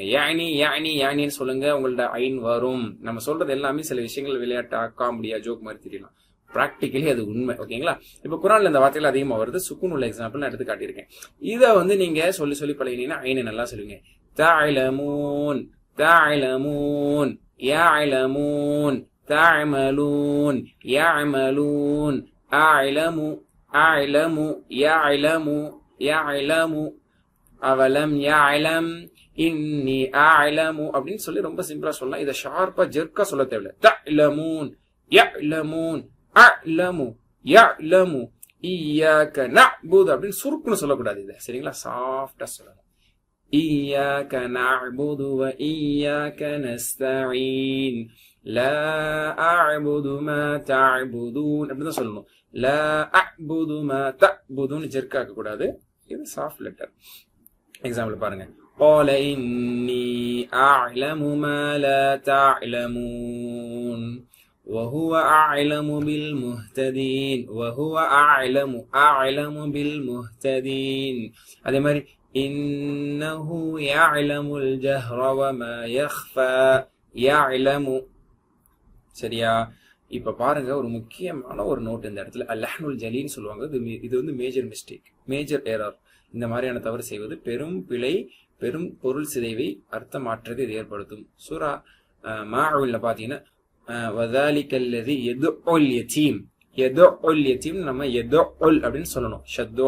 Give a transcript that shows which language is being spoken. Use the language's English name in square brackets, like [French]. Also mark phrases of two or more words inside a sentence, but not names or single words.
[Tamil] யானி யானி யானின்னு சொல்லுங்க, உங்கள்ட்ட ஐன் வரும். நம்ம சொல்றது எல்லாமே சில விஷயங்கள் விளையாட்டா காமெடியா ஜோக் மாதிரி தெரியலாம், பிராக்டிகலி அது உண்மை. ஓகேங்களா? இப்ப குரான்ல இந்த வார்த்தைகள் அதிகமா வருது. சுக்குன் உள்ள எக்ஸாம்பிள் நான் எடுத்து காட்டியிருக்கேன். இதை நீங்க சொல்லி சொல்லி பழகினீங்கன்னா ஐனை நல்லா சொல்லுவீங்க. [Arabic] تعلمون تعلمون يعلمون تعملون يعملون أعلم أعلم يعلم يعلم أولم يعلم إني أعلم [Tamil] அப்படின்னு சொல்லி ரொம்ப சிம்பிளா சொல்லலாம். இதை ஷார்ப்பா ஜெர்க்கா சொல்ல தேவையில்லை. [Arabic] تعلمون يعلمون أعلم يعلم إياك نعبد [Tamil] அப்படின்னு சுருக்குன்னு சொல்லக்கூடாது. இதை சரிங்களா, சாஃப்டா சொல்லணும். [Arabic] إياك نعبد وإياك نستعين لا أعبد ما تعبدون [Tamil] அப்படின்னு தான் சொல்லணும். [Arabic] لا أعبد ما تعبدون [Tamil] ஜெர்க்காக்க கூடாது. இது [English] soft letter. [Tamil] எக்ஸாம்பிள் பாருங்க. [Arabic] قال إني أعلم ما لا تعلمون وهو أعلم بالمهتدين وهو أعلم بالمهتدين. [Tamil] அதே மாதிரி [Arabic] إنه يعلم الجهر وما يخفى يعلم. [Tamil] சரியா? இப்ப பாருங்க, ஒரு முக்கியமான ஒரு நோட் இந்த இடத்துல. அல்லஹ்னுல் ஜலீன்னு சொல்லுவாங்க. இது [English] major mistake, major error. [Tamil] இந்த மாதிரியான தவறு செய்வது பெரும் பிழை, பெரும் பொருள் சிதைவை, அர்த்தம் மாற்றத்தை இது ஏற்படுத்தும். சூரா மாஉல்ல பாத்தீங்கன்னா [Arabic] وذلك الذي يدع اليتيم، يدع اليتيم [Tamil] நம்ம யதுஉல் அப்படின்னு சொல்லணும் ஷத்தோட.